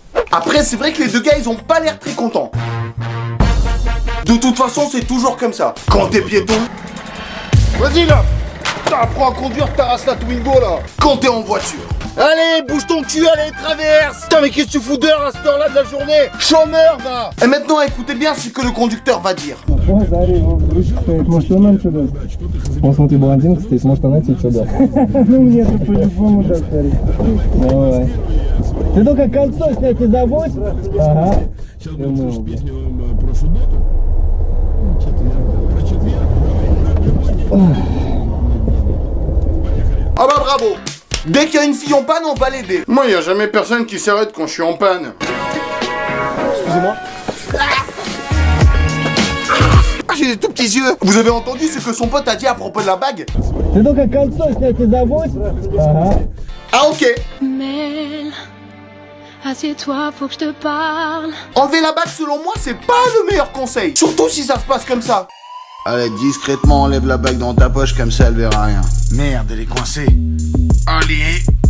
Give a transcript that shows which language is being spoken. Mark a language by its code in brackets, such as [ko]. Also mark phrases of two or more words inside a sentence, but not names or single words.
[fr] Après c'est vrai que les deux gars ils ont pas l'air très contents. De toute façon c'est toujours comme ça. Quand t'es piéton... Vas-y là. Apprends à conduire ta race la Twingo là. Quand t'es en voiture. Allez, bouge ton cul, allez, traverse. Putain, mais qu'est-ce que tu fous d'heure à cette heure-là de la journée? Chômeur, va. Et maintenant, écoutez bien ce que le conducteur va dire. [ru] Может она отсюда? Он смотри, блондинка стоит, может она тебе что даст? Ну мне это по-любому даст, смотри. Давай. Ты только кольцо снять не забудь. Ага. [fr] Ah bah bravo. Dès qu'il y a une fille en panne, on va l'aider. Moi, il n'y a jamais personne qui s'arrête quand je suis en panne. Excusez-moi. Ah, j'ai des tout petits yeux. Vous avez entendu ce que son pote a dit à propos de la bague? [ru] Ты только кольцо снять не забудь. Ага. [fr] Ah ok. Mel, assieds-toi, faut que je te parle. Enlever la bague, selon moi, c'est pas le meilleur conseil. Surtout si ça se passe comme ça. Allez, discrètement, enlève la bague dans ta poche, comme ça, elle verra rien. Merde, elle est coincée. Allez.